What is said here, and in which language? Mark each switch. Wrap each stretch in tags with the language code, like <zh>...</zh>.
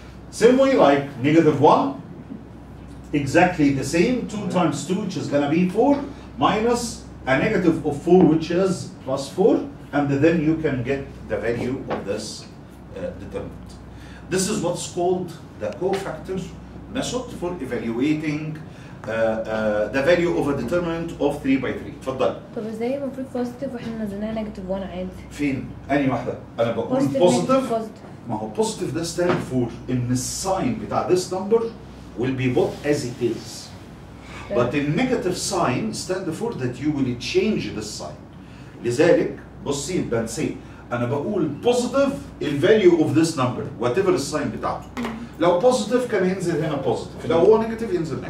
<en>Same way like negative 1, exactly the same, 2 times 2, which is going to be 4, minus a negative of 4, which is plus 4, and then you can get the value of this determinant. This is what's called the cofactor method for evaluating the value of a determinant of 3 by 3.</en> <ar>اتفضل. طب ازاي المفروض بوزيتيف واحنا نزلناها نيجاتيف 1 عادي؟ فين؟ أنهي واحدة؟ أنا بقول بوزيتيف. ما هو بوزيتيف ده</ar> <en>stand for</en> <ar>إن الساين بتاع</ar> <en>this number will be put as it is. But the negative sign stand for that you will change the sign.</en> <ar>لذلك بصي بنسي أنا بقول positive الفاليو</ar> <en>of this number whatever</en> <ar>الساين بتاعته. لو positive كان ينزل هنا positive، لو هو negative ينزل negative.</ar>